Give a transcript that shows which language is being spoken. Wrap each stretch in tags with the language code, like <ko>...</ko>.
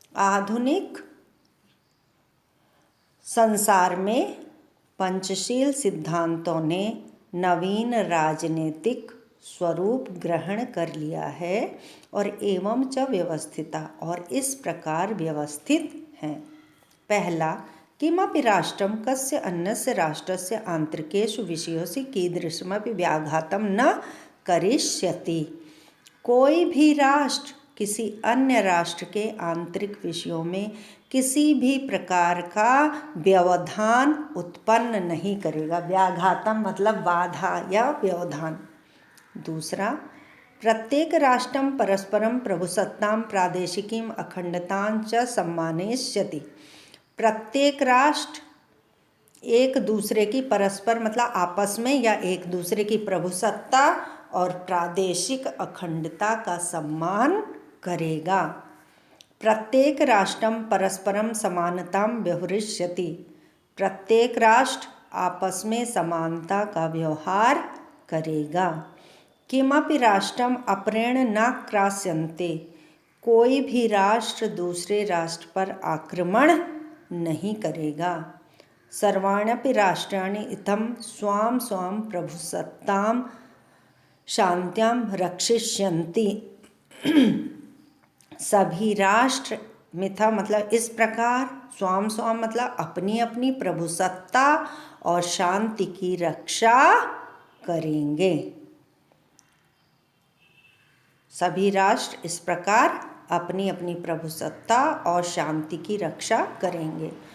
<hi>आधुनिक संसार में पंचशील सिद्धांतों ने नवीन राजनीतिक स्वरूप ग्रहण कर लिया है और</hi> <sa>एवं च व्यवस्थिता</sa> <hi>और इस प्रकार व्यवस्थित हैं।</hi> <sa>पहला, किमपि राष्ट्रं कस्य अन्यस्य राष्ट्रस्य आंतरिकेषु विषयोषु कीदृशमपि व्याघातं न करिष्यति।</sa> <hi>कोई भी राष्ट्र किसी अन्य राष्ट्र के आंतरिक विषयों में किसी भी प्रकार का व्यवधान उत्पन्न नहीं करेगा। व्याघातम मतलब बाधा या व्यवधान।</hi> <sa>दूसरा, प्रत्येक राष्ट्रं परस्परं प्रभुसत्तां प्रादेशिकीं अखंडतां च सम्मानयिष्यति।</sa> <hi>प्रत्येक राष्ट्र एक दूसरे की परस्पर मतलब आपस में या एक दूसरे की प्रभुसत्ता और प्रादेशिक अखंडता का सम्मान करेगा।</hi> <sa>प्रत्येक राष्ट्रं परस्परं समानतां व्यवहरिष्यति।</sa> <hi>प्रत्येक राष्ट्र आपस में समानता का व्यवहार करेगा।</hi> <sa>किमपि राष्ट्रम अपरेण न क्रास्यन्ते,</sa> <hi>कोई भी राष्ट्र दूसरे राष्ट्र पर आक्रमण नहीं करेगा।</hi> <sa>सर्वाण्यपि राष्ट्राणि इत्थं स्वां स्वां प्रभुसत्तां शान्त्यां रक्षिष्यन्ति।</sa> <hi>सभी राष्ट्र मिथा मतलब इस प्रकार, स्वाम स्वाम मतलब अपनी अपनी प्रभुसत्ता और शांति की रक्षा करेंगे। सभी राष्ट्र इस प्रकार अपनी अपनी प्रभुसत्ता और शांति की रक्षा करेंगे।</hi>